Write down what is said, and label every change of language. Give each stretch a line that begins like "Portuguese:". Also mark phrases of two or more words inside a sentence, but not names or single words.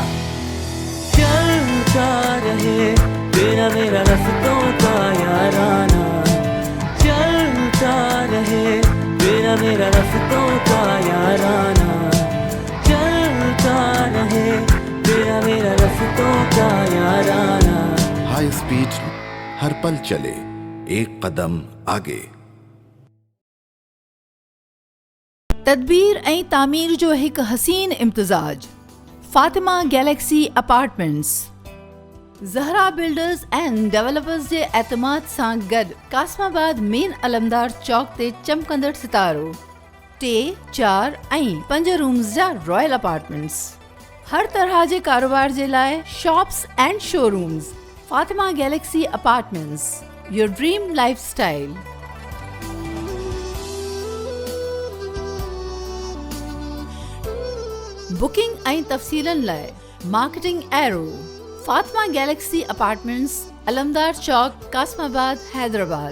Urdu: چلتا رہے تیرا میرا رستوں کا یارانہ, چلتا رہے تیرا میرا رستوں کا یارانہ, چلتا رہے تیرا میرا رستوں کا یارانہ. ہائی اسپیڈ ہر پل چلے ایک قدم آگے.
Sindhi: تدبیر ऐं तामीर जो हिकु हसीन इम्तिज़ाज. फातिमा गैलेक्सी अपार्टमेंट्स ज़हरा बिल्डर्स एंड डेवलपर्स जे एतमाद सां गॾु कासमाबाद मेन अलमदार चौक ते चमकंदड़ सितारो 3, 4 ऐं 5 रूम्स जा रॉयल अपार्टमेंट्स. हर तरह जे कारोबार जे लाइ
English: shops and showrooms. Fatima Galaxy Apartments, your dream lifestyle.
Sindhi: बुकिंग ऐं तफ़सीलनि लाइ मार्केटिंग एरो. फातिमा गैलेक्सी अपार्टमेंट्स, अलमदार चौक, कासमाबाद, हैदराबाद.